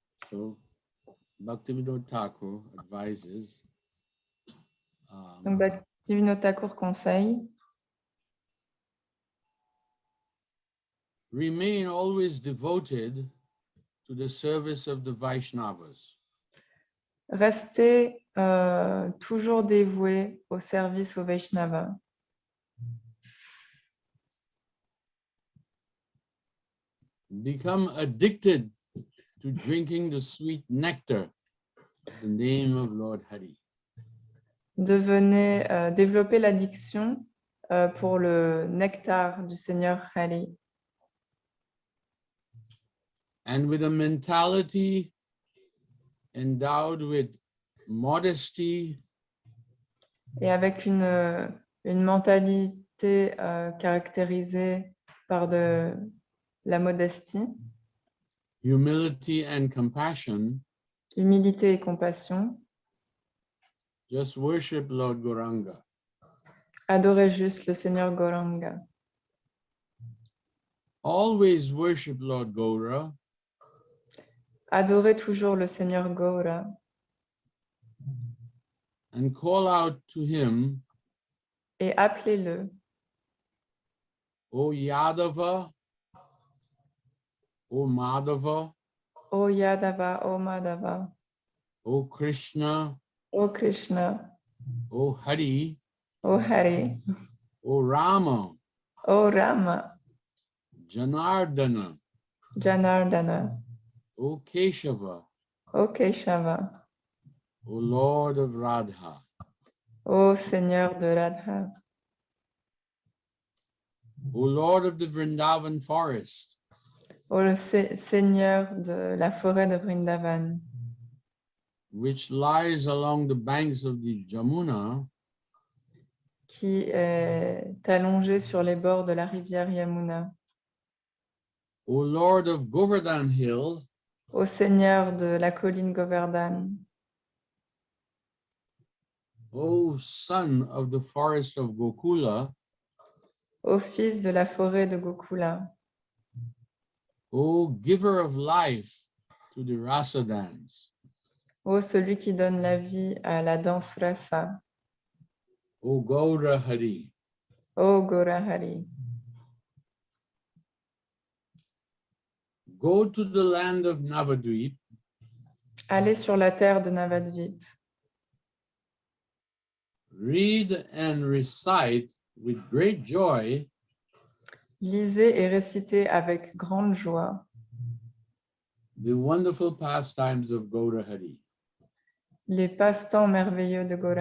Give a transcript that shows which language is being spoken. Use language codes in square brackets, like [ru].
[en] So Bhaktivinoda Thakur advises [fr] Donc, Bhaktivinoda Thakur conseille [en] remain always devoted to the service of the Vaishnavas. [fr] rester toujours dévoué au service aux Vaishnavas. [en] Become addicted to drinking the sweet nectar of the name of Lord Hari. [fr] Devenez, développez l'addiction pour le nectar du Seigneur Hari. [en] And with a mentality endowed with modesty, [fr] Et avec une mentalité caractérisée par de la modestie, [en] humility and compassion, [fr] humilité et compassion, [en] just worship Lord Gauranga. [fr] adorez juste le Seigneur Gauranga. [en] Always worship Lord Gaura [fr] Adorez toujours le Seigneur Gaura [en] and call out to him, [fr] et appelez-le, [en] O Yadava, O Madhava, [fr] O Yadava, O Madhava, [en] O Krishna, [fr] O Krishna, [en] O Hari, [fr] O Hari, [en] O Rama, [fr] O Rama, [en] Janardana, [fr] Janardana, [en] O Keshava, [fr] O Keshava, [en] O Lord of Radha. [fr] O Seigneur de Radha, [en] O Lord of the Vrindavan forest, [fr] O le Seigneur de la forêt de Vrindavan, [en] which lies along the banks of the Jamuna, [fr] qui est allongé sur les bords de la rivière Yamuna, [en] O Lord of Govardhan Hill, [fr] au Seigneur de la colline Govardhan, [en] O Son of the forest of Gokula, [fr] au Fils de la forêt de Gokula, [en] O Giver of life to the Rasa dance, [fr] ô celui qui donne la vie à la danse rasa, [en] O Gaura Hari. [fr] ô Gaurahari. [en] Go to the land of Navadvip, [fr] Allez sur la terre de Navadvip, [en] read and recite with great joy [fr] lisez et récitez avec grande joie [en] the wonderful pastimes of Gaura Hari. [fr] les passe-temps merveilleux de